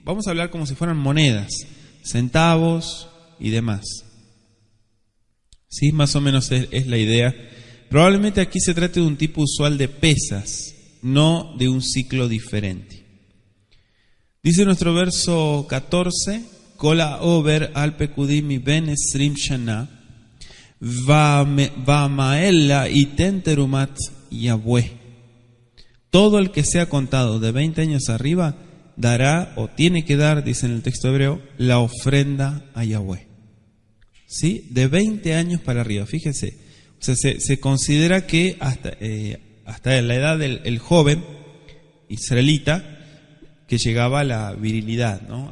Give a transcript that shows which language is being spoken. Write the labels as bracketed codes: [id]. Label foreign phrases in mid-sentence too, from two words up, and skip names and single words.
[es] Vamos a hablar como si fueran monedas, centavos y demás. Sí, más o menos es la idea. Probablemente aquí se trate de un tipo usual de pesas, no de un ciclo diferente. Dice nuestro verso 14, [he] כל העבר על הפקדים בן עשרים שנה ומעלה יתן תרומת יהוה. [es] Todo el que sea contado de 20 años arriba dará o tiene que dar, dice en el texto hebreo, la ofrenda a Yahweh. ¿Sí? De 20 años para arriba, fíjense. O sea, se considera que hasta la edad del joven israelita que llegaba a la virilidad, ¿no?